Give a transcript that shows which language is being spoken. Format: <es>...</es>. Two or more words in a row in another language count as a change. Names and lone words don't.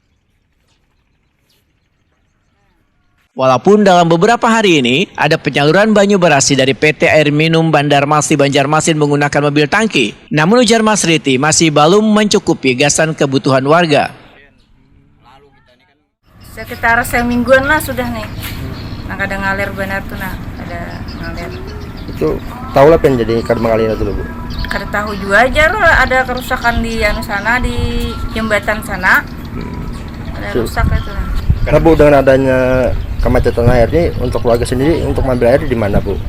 <id>Walaupun dalam beberapa hari ini ada penyaluran</id> <bjn>banyu barasi</bjn> <id>dari PT Air Minum Banjarmasin Banjarmasin menggunakan mobil tangki, namun ujar Mas Riti masih belum mencukupi gasan kebutuhan warga.</id> <bjn>Sekitar semingguan lah sudah nih. Nah, kadang ngalir benar tuh nah. Ada ngalir. Itu tahu lah pengen jadi kadang mengalir dulu Bu. Kada tahu juga aja lah, ada kerusakan di sana, di jembatan sana. Ada rusak itu nah.</bjn> <id>Karena Bu, dengan adanya kemacetan air ini untuk keluarga sendiri untuk mengambil air di mana Bu?</id>